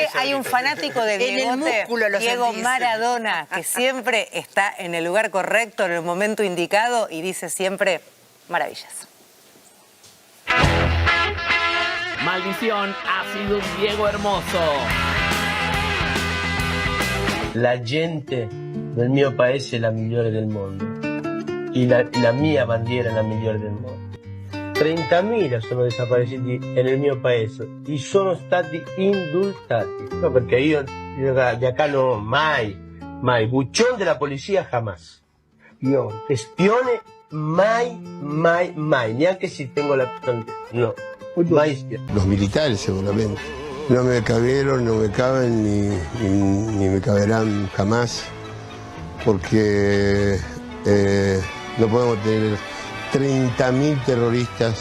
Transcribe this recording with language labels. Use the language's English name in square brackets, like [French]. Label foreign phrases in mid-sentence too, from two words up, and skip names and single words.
[Spanish] Hay un fanático de Diego Maradona, que siempre está en el lugar correcto, en el momento indicado, y dice siempre maravillas. Maldición, ha sido un Diego hermoso. [Italian] La gente del mio paese è la migliore del mondo e la mia bandiera è la migliore del mondo. 30.000 sono desaparecidos nel mio paese e sono stati indultati. No, perché io [Spanish] de acá no, mai, buchón de la policía jamás. [Italian] Io, espione mai, ni anche [Spanish] si tengo [Italian] la no, mai. [Spanish] Los militares seguramente. No me cabieron, no me caben ni me caberán jamás, porque no podemos tener 30.000 terroristas.